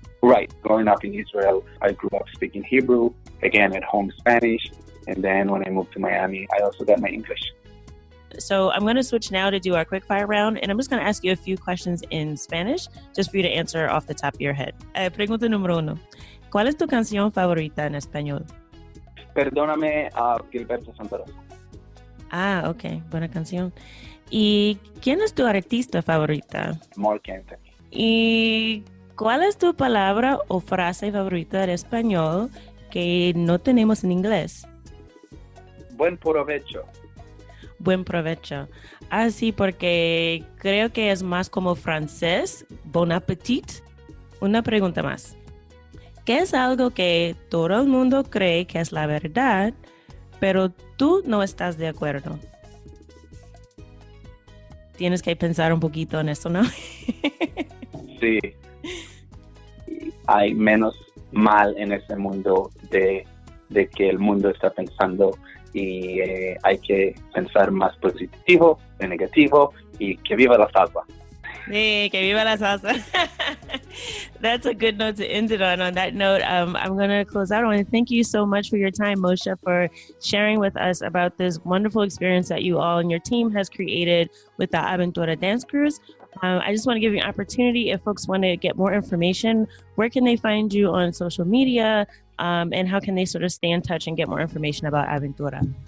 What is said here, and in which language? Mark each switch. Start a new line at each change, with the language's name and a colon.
English: Right. Growing up in Israel, I grew up speaking Hebrew, again at home Spanish, and then when I moved to Miami, I also got my English. So I'm going to switch now to do our quick fire round, and I'm just going to ask you a few questions in Spanish, just for you to answer off the top of your head.
Spanish: Pregunta número 1. ¿Cuál es tu canción favorita en español? Perdóname, Gilberto Santa Rosa. Ah, ok. Buena canción. ¿Y quién es tu artista favorita? Mark Anthony. ¿Y cuál es tu palabra o frase favorita en español que no tenemos en inglés? Buen provecho. Buen provecho. Ah, sí, porque creo que es más como francés.
French: Bon appétit.
Spanish: Una pregunta más. ¿Qué es algo que todo el mundo cree que es la verdad, pero tú no estás de acuerdo? Tienes que pensar un poquito en esto, ¿no? Sí. Hay menos mal en ese mundo de que el mundo está pensando, y hay que pensar más positivo que negativo, y que viva la salsa. Sí, que viva la salsa.
English: That's a good note to end it on. On that note, I'm going to close out. I want to thank you so much for your time, Moshe, for sharing with us about this wonderful experience that you all and your team has created with the Aventura Dance Cruise. I just want to give you an opportunity, if folks want to get more information, where can they find you on social media, and how can they sort of stay in touch and get more information about Aventura?